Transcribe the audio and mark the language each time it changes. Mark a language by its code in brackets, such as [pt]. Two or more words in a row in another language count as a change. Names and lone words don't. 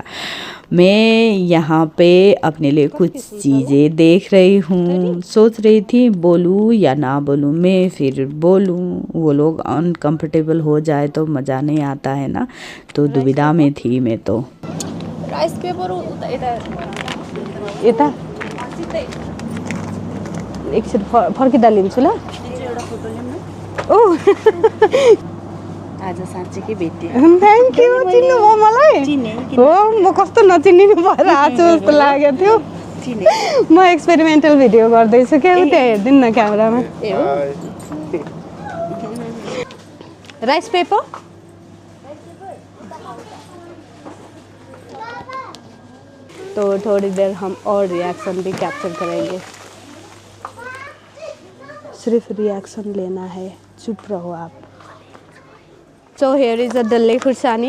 [hi] मैं यहाँ पे अपने लिए कुछ चीज़ें देख रही हूँ, सोच रही थी बोलूँ या ना बोलूँ। मैं फिर बोलूँ, वो लोग अनकंफर्टेबल हो जाए तो मज़ा नहीं आता है ना, तो दुविधा में थी मैं तो। [en] rice paper [ne] यता एकछिन फर्किँदा लिन्छु ल। ओ आज साँच्चीकै भेट्यो। [en] thank you, [ne] चिन्नुभयो मलाई? हो, म कस्तो नचिनिनु भएर आज जस्तो लागेको थियो। म एक्सपेरिमेन्टल भिडियो गर्दैछु क्या, त्यहाँ हेरिदिनु न क्यामेरामा। [en] rice paper [hi] तो थोड़ी देर हम और रिएक्शन भी कैप्चर करेंगे। सिर्फ रिएक्शन लेना है, चुप रहो आप। [en] so here is a [ne] डल्ले खुर्सानी।